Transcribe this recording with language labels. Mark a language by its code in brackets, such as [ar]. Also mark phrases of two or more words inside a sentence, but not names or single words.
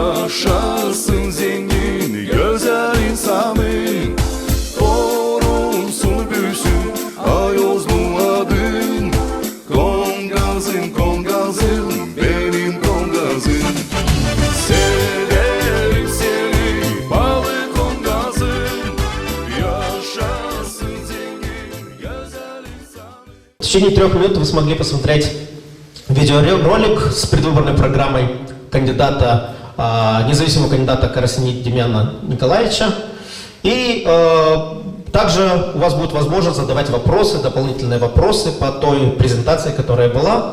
[gag] Yaşasın zengin güzel insanın Korunsun büyüsün Ayozlu adın Kongazım kongazım benim kongazım Severim seni balı kongazım Yaşasın zengin güzel insanın [ru] В течение 3 минут вы смогли посмотреть видеоролик с предвыборной программой кандидата, независимого кандидата Карасини Демьяна Николаевича. И также у вас будет возможность задавать вопросы, дополнительные вопросы по той презентации, которая была.